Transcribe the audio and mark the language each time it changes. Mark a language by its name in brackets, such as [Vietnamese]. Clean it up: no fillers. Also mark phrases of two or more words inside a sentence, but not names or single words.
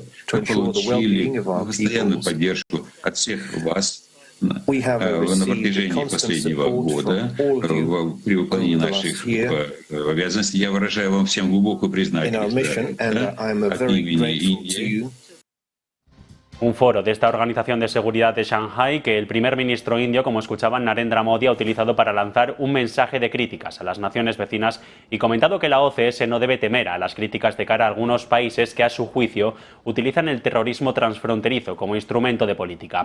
[Russian] Мы получили постоянную поддержку от всех вас на протяжении последнего года при выполнении наших обязанностей. Я выражаю вам всем глубокую признательность от имени Индии. [Spanish] Un foro de esta Organización de Seguridad de Shanghái que el primer ministro indio, como escuchaban, Narendra Modi, ha utilizado para lanzar un mensaje de críticas a las naciones vecinas y comentado que la OCS no debe temer a las críticas de cara a algunos países que, a su juicio, utilizan el terrorismo transfronterizo como instrumento de política.